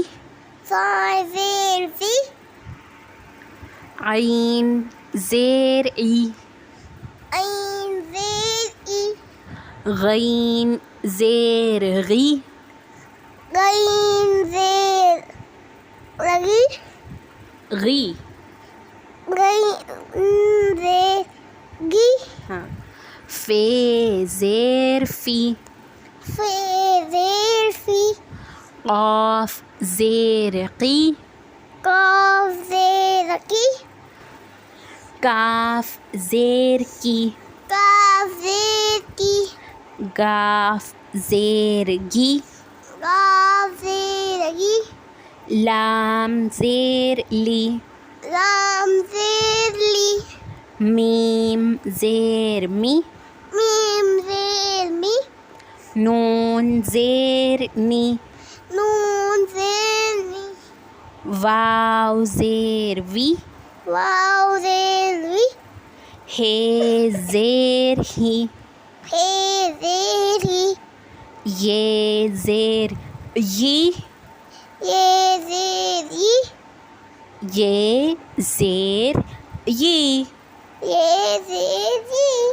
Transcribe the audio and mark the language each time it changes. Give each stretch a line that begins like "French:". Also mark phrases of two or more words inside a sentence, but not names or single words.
Urdu: ضاء زیر ذی، عین زیر ای، عین زیر ای، غین زیر غی، غین زیر غی، غی، غین زیر گی، ہاں، فے زیر فی، فے زیر فی، قاف زیر قی، قاف زیر کی، کاف زیر کی، کاف زیر کی، گاف زیر گی، قاف زیر گی، لام زیر لی، لام زیر لی، میم زیر می، میم زیر می، نون زیر نی، نون زیر نی، واو زیر وی، واو زیر وی، ہے زیر ہی، ہے زیر ہی، یہ زیر یی، یہ زیر ی، یہ زیر یی۔ یہ زیر ی۔